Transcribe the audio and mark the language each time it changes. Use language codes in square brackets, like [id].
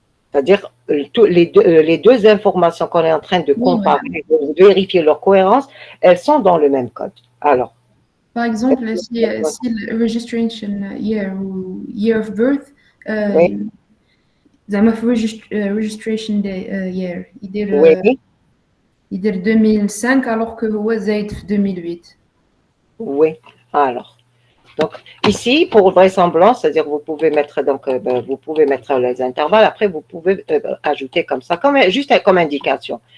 [fr] C'est-à-dire, les deux informations qu'on est en train de comparer, de vérifier leur cohérence, elles sont dans le même code. Alors, par exemple, si le [en] registration year [fr] ou [en] year of birth, [fr] oui. [ar] زعما في [en] registration day year [ar] يدير [fr] Oui. [ar] يدير 2005 [fr] alors que [ar] هو زايد في 2008. [fr] Oui, alors. Donc, ici, pour vraisemblance, c'est-à-dire vous pouvez mettre vous pouvez mettre les intervalles. Après, vous pouvez ajouter comme ça, juste comme indication.